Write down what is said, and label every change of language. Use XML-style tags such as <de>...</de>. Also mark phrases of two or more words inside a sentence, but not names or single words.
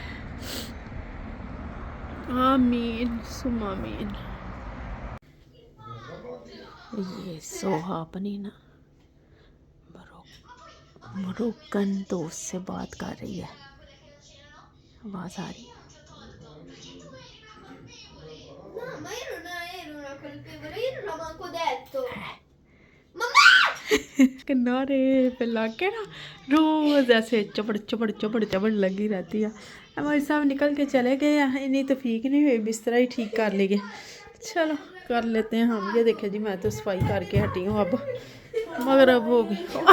<ar>آمين ثم آمين.</ar> <ur>یہ سوہا اپنی نا مراکن دوست سے بات کر رہی ہے، آواز آ رہی ہے.</ur> <it>Ma io non ero quel pecore, io non l'ho manco detto.</it> <ur>کنارے پہ لا کے نا روز ایسے چپڑ چپڑ چپڑ چپڑ لگی رہتی ہے. ہمارے صاحب نکل کے چلے گئے ہیں، انہیں تو ٹھیک نہیں ہوئی، بستر ہی ٹھیک کر لیے. چلو کر لیتے ہیں ہم. یہ دیکھیں جی، میں تو صفائی کر کے ہٹی ہوں اب، مگر اب ہو گئی.</ur>